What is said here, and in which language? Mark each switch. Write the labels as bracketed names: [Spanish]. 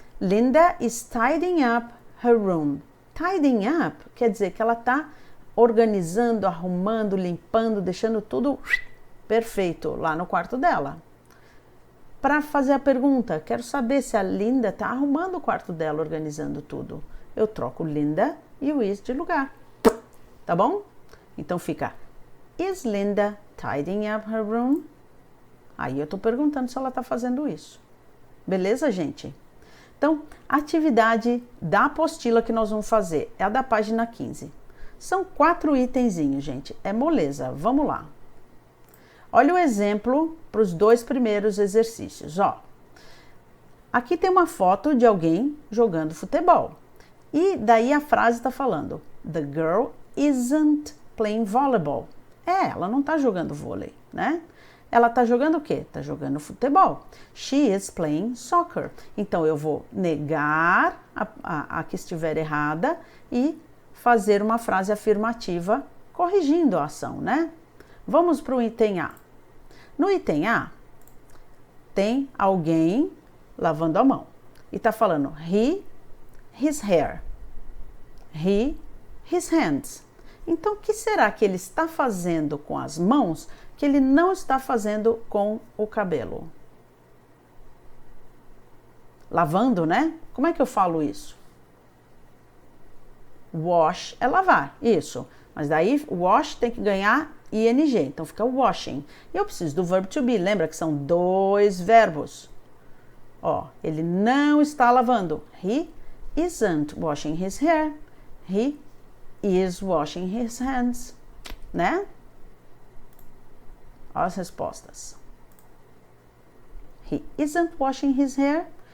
[English] Linda is tidying up her room. [Portuguese] Tidying up quer dizer que ela tá organizando, arrumando, limpando, deixando tudo perfeito lá no quarto dela. Para fazer a pergunta, quero saber se a Linda tá arrumando o quarto dela, organizando tudo. Eu troco Linda e o is de lugar. Tá bom? Então fica, [English] is Linda tidying up her room? [Portuguese] Aí eu tô perguntando se ela tá fazendo isso. Beleza, gente? Então, a atividade da apostila que nós vamos fazer é a da página 15. São 4 itenzinhos, gente. É moleza. Vamos lá. Olha o exemplo para os 2 primeiros exercícios, ó. Aqui tem uma foto de alguém jogando futebol. E daí a frase está falando, [English] the girl isn't playing volleyball. [Portuguese] Ela não está jogando vôlei, né? Ela está jogando o quê? Está jogando futebol. [English] She is playing soccer. [Portuguese] Então eu vou negar a que estiver errada e fazer uma frase afirmativa corrigindo a ação, né? Vamos para o item A. No item A, tem alguém lavando a mão. E está falando [English] his hair. His hands. [Portuguese] Então, o que será que ele está fazendo com as mãos que ele não está fazendo com o cabelo? Lavando, né? Como é que eu falo isso? Wash é lavar, isso. Mas daí, wash tem que ganhar ing, então fica washing. E eu preciso do verb to be, lembra que são 2 verbos. Ó, ele não está lavando. [English] He isn't washing his hair. He is washing his hands, né? [Portuguese] Olha as respostas. [English] He isn't washing his hair.